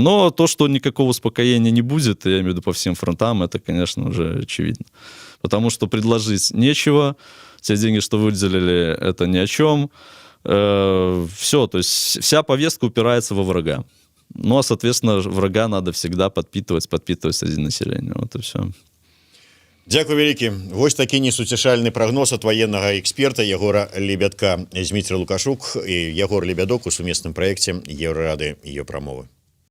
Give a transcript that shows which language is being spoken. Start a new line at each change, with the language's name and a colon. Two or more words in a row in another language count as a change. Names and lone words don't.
Russian: Но то, что никакого успокоения не будет, я имею в виду по всем фронтам, это, конечно, уже очевидно. Потому что предложить нечего, те деньги, что выделили, это ни о чем. Все, то есть вся повестка упирается во врага. Ну, а, соответственно, врага надо всегда подпитывать среди населения. Вот и все.
Belarusian: Дзякуй вялікі. Вось такі несуцішальны прагноз ад ваеннага эксперта Егора Лебядка. Зміцер Лукашук і Егор Лебядок у сумесным праекце Еўрарады і ее прамовы.